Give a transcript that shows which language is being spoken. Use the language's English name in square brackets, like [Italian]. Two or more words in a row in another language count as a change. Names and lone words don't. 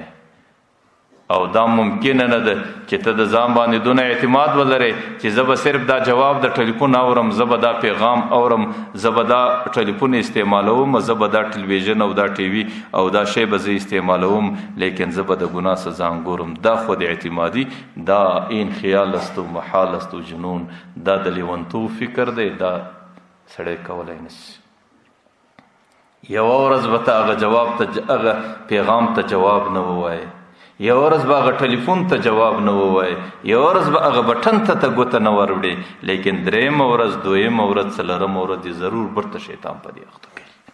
[Pashto] او دا ممکنه نه ده چې ته د ځان باندې دونه اعتماد ولرې چې زه به صرف دا جواب د ټلیفون اورم زه به دا پیغام اورم زه به دا ټلیفون استعمالوم زه به دا ټلویزیون او دا ټي وي او دا شی به زه استعمالوم لیکن زه به د ګناه څخه ځان ګورم. دا خود اعتمادي دا [Persian] این خیال است و محال است و جنون [Pashto] دا د لیونتوب فکر دی دا سړی کولی نشي. یوه ورځ به ته هغه جواب ته هغه پیغام ته جواب نه ووایې یوه ورځ به هغه ټلیفون ته جواب نه ووایې یوه ورځ به هغه بټن ته ګوته نه وروړې لیکن درېیمه ورځ دویمه ورځ څلورمه ورځ دې ضرور برته شیطان په دې اخته کوي.